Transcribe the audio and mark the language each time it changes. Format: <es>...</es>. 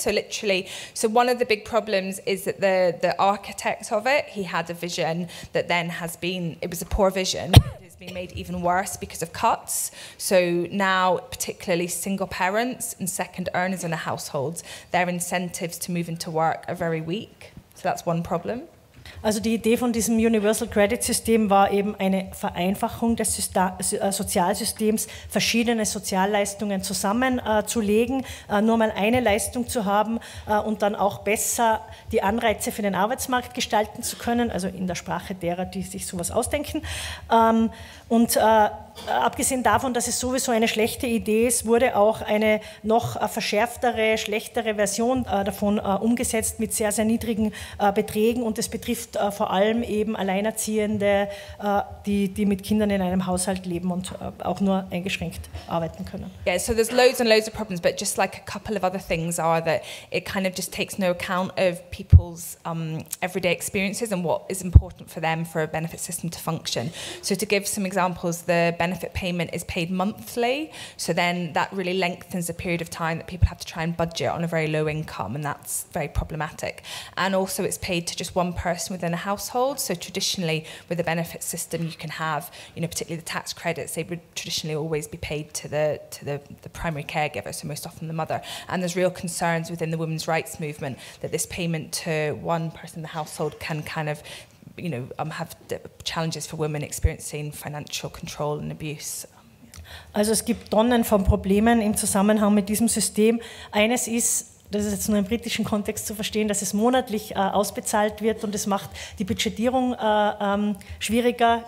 <en>So literally, so one of the big problems is that the architect of it, he had a vision that then it was a poor vision. It's been made even worse because of cuts. So now, particularly single parents and second earners in a household, their incentives to move into work are very weak. So that's one problem.</en> <de>Also die Idee von diesem Universal Credit System war eben eine Vereinfachung des Sozialsystems, verschiedene Sozialleistungen zusammenzulegen, nur mal eine Leistung zu haben und dann auch besser die Anreize für den Arbeitsmarkt gestalten zu können, also in der Sprache derer, die sich sowas ausdenken. Und abgesehen davon, dass es sowieso eine schlechte Idee ist, wurde auch eine noch verschärftere, schlechtere Version davon umgesetzt mit sehr, sehr niedrigen Beträgen, und es betrifft vor allem eben Alleinerziehende, die mit Kindern in einem Haushalt leben und auch nur eingeschränkt arbeiten können.</de> <en>Yeah, so there's loads and loads of problems, but just like a couple of other things are that it kind of just takes no account of people's everyday experiences and what is important for them for a benefit system to function. So to give some examples, the benefit payment is paid monthly, so then that really lengthens the period of time that people have to try and budget on a very low income, and that's very problematic. And also it's paid to just one person within a household, so traditionally with the benefit system you can have, particularly the tax credits, they would traditionally always be paid to the primary caregiver, so most often the mother, and there's real concerns within the women's rights movement that this payment to one person in the household can kind of have challenges for women experiencing financial control and abuse.</en> <de>Also es gibt Tonnen von Problemen im Zusammenhang mit diesem System. Eines ist, das ist jetzt nur im britischen Kontext zu verstehen, dass es monatlich ausbezahlt wird, und es macht die Budgetierung schwieriger.</de>